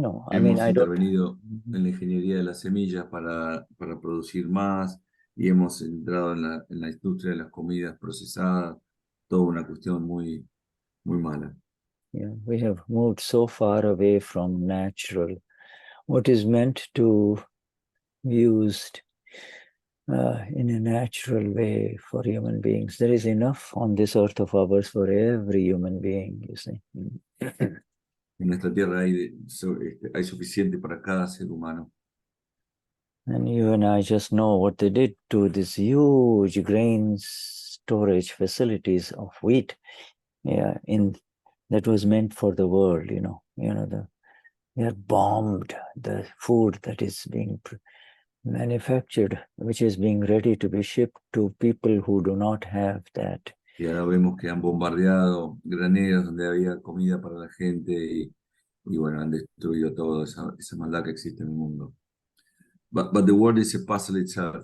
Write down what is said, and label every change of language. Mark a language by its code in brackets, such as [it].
[es] Hemos intervenido en la ingeniería de las semillas para producir más y hemos entrado en la industria de las comidas procesadas, toda una cuestión muy mala. [en] Yeah, we have moved so far away from natural, what is meant to be used in a natural way for human beings. There is enough on this earth of ours for every human being, you see. [es] En nuestra tierra hay suficiente para cada ser humano. [en] And you and I just know what they did to these huge grain storage facilities of wheat, that was meant for the world. They have bombed the food that is being manufactured, which is being ready to be shipped to people who do not have that. [es] Y ahora vemos que han bombardeado graneros donde había comida para la gente y bueno, han destruido toda esa maldad que existe en el mundo. [en] But the world is a puzzle itself.